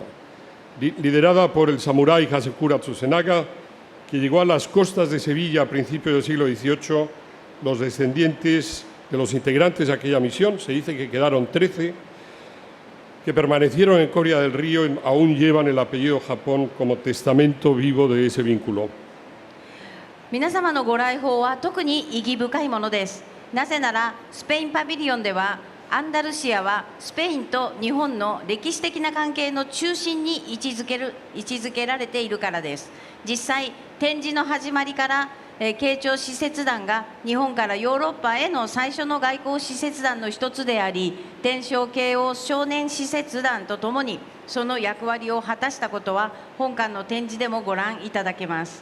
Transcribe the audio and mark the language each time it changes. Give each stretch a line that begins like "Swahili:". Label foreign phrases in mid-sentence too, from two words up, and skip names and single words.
Spanish: Liderada por el samurái Hasekura Tsusenaga, que llegó a las costas de Sevilla a principios del siglo XVIII, los descendientes de los integrantes de aquella misión, se dice que quedaron 13, que permanecieron en Coria del Río y aún llevan el apellido Japón como testamento vivo de ese vínculo.
Japanese: 皆様のご来訪は特に意義深いものです。なぜならスペインパビリオンではアンダルシアはスペインと日本の歴史的な関係の中心に位置づけられているからです。実際展示の始まりから慶長使節団が日本からヨーロッパへの最初の外交使節団の一つであり、天正慶応少年使節団とともにその役割を果たしたことは本館の展示でもご覧いただけます